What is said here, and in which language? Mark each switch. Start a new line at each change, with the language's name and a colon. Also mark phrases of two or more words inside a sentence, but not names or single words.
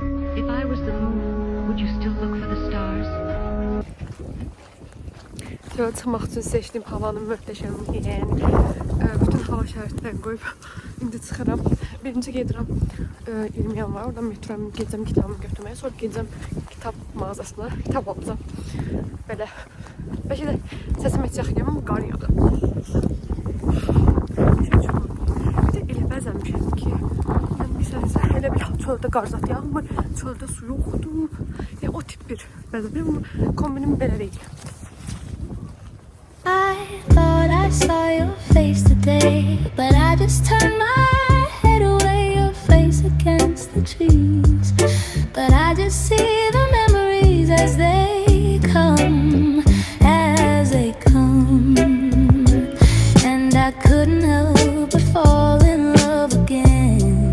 English: If I was the moon, would you still look for the stars?
Azerbaijani: Şöyle çıxmaq üçün seçdiyim havanın möhtəşəmliyi, yəni bütün hava şəraitlərini qoyub indi çıxıram. Birinci gedirəm 20 yanvar, oradan metroya gedəcəm kitabımı götürməyə, sonra gedəcəm kitab mağazasına, kitab alacağım. Belə, bəlkə də səsim heç yaxın amma qar yağır. Bir də elə bəzənmişəm ki, məsələn, elə bir çöldə qar zat yağmır, çöldə su yoxdur. Yəni o tip bir bəzənmişəm, amma kombinim belə deyil.
English: I thought I saw your face today, but I just turned my head away, your face against the trees. But I just see the memories as they come, and I couldn't help but fall in love again.